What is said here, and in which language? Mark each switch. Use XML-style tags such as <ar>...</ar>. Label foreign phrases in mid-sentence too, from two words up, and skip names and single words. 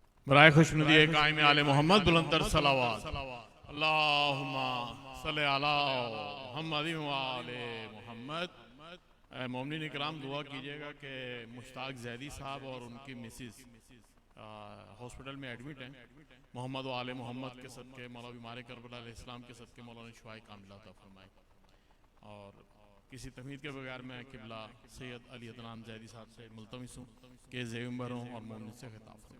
<ur>برائے خوشنودی قائم آل محمد بلندر صلوات</ur> <ar>اللهم صل على محمد وآل محمد.</ar> <ur>مومنین اکرام دعا کیجئے گا کہ مشتاق زیدی صاحب اور ان کی مسز ہاسپٹل میں ایڈمٹ ہیں. محمد و آل محمد کے صدقے مولا بیمار کربلا علیہ السلام کے صدقے مولا نے شفائے کاملہ عطا فرمائے. اور کسی تمہید کے بغیر میں قبلہ سید علی عدنان زیدی صاحب سے ملتمس ہوں کہ زیومبر ہوں اور مومن سے خطاب فرمائے.</ur>